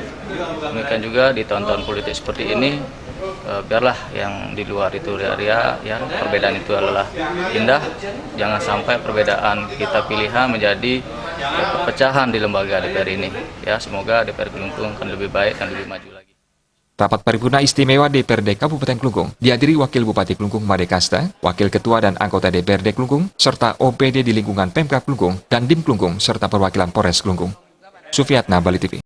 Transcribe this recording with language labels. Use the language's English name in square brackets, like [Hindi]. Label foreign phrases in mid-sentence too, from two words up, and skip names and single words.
[Indonesian] Demikian juga di tahun-tahun politik seperti ini, biarlah yang di luar itu ria-ria, ya perbedaan itu adalah indah. Jangan sampai perbedaan kita pilihan menjadi perpecahan di lembaga DPR ini. Ya, semoga DPR Klungkung akan lebih baik dan lebih maju lagi. Rapat paripurna istimewa DPRD Kabupaten Klungkung dihadiri Wakil Bupati Klungkung Made Kasta, Wakil Ketua dan anggota DPRD Klungkung, serta OPD di lingkungan Pemkab Klungkung dan DIM Klungkung serta perwakilan Polres Klungkung. Sufiatna, Bali TV.